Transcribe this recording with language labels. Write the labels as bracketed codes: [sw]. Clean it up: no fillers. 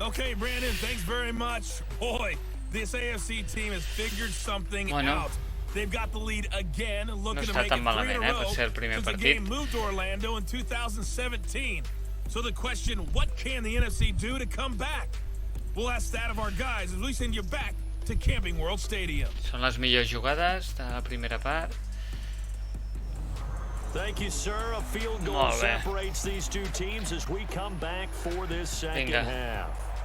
[en] Okay, Brandon, thanks very much. Boy, this AFC team has figured something out. They've got the lead again, looking to make it 3 in a row since the game moved to Orlando in 2017. So the question, what can the NFC do to come back? We'll ask that of our guys as we send you back to Camping World Stadium. [ca] Són les millors jugades de la primera part. [en] Thank you, sir. A field goal separates these two teams as we come back for this second half.